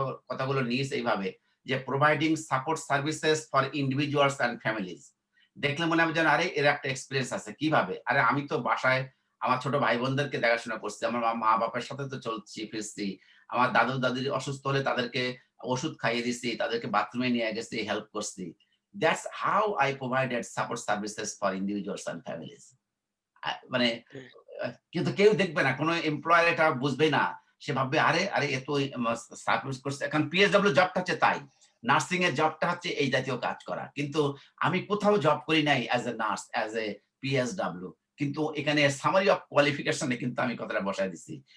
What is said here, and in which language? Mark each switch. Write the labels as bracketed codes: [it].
[bn] কথাগুলো নিয়েছি এইভাবে যে [en] Providing support services for individuals and families. [bn] দেখলে মনে হবে যেন আরে এর একটা এক্সপিরিয়েন্স আছে। কিভাবে? আরে আমি তো বাসায় আমার ছোট ভাই বোনদেরকে দেখাশোনা করছি, আমার মা বাবার সাথে তো চলছি ফিরছি, আমার দাদু দাদির অসুস্থ হলে তাদেরকে ওষুধ খাইয়ে দিছি, তাদেরকে বাথরুমে নিয়ে গেছি, হেল্প করছি। [en] That's how I provided support services for individuals and families। [bn] মানে কিন্তু কেউ দেখবে না, কোনো এমপ্লয়ার এটা বুঝবে না, সে ভাববে আরে আরে এ তো সার্ভিস করছে। এখন পিএসডব্লিউ জবটা হচ্ছে তাই, নার্সিং এর জবটা হচ্ছে এই জাতীয় কাজ করা। কিন্তু আমি কোথাও জব করি নাই as a nurse, as a PSW, কিন্তু এখানে সামারি অফ কোয়ালিফিকেশনে কিন্তু আমি কথাটা বসায় দিচ্ছি।